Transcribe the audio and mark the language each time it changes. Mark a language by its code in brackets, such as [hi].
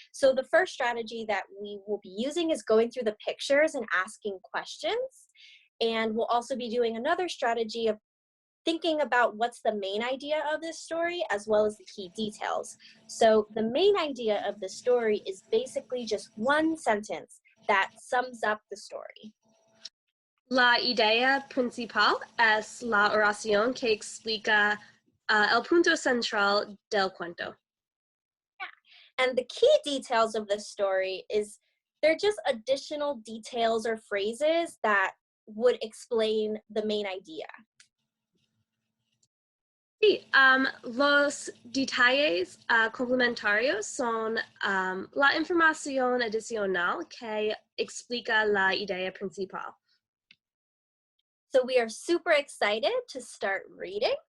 [en] So the first strategy that we will be using is going through the pictures and asking questions. And we'll also be doing another strategy of thinking about what's the main idea of this story, as well as the key details. So the main idea of the story is basically just one sentence that sums up the story. [es] La idea principal es la oración que explica el punto central del cuento. [en] Yeah. And the key details of the story is they're just additional details or phrases that would explain the main idea. [es] Sí, los detalles complementarios son la información adicional que explica la idea principal. [en] So we are super excited to start reading.